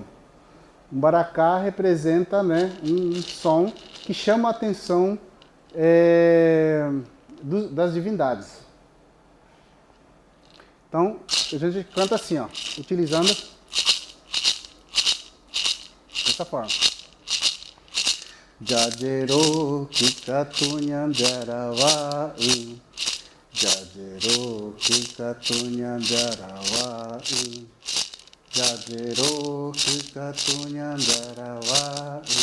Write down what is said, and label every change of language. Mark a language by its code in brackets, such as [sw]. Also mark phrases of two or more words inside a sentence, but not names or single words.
[pt] O baracá representa, né? Um som que chama a atenção das divindades. Então, a gente canta assim, ó, utilizando dessa forma. Jajero kikatunyan jarawa Jajero kikatunyan jarawa Jajero kikatunyan jarawa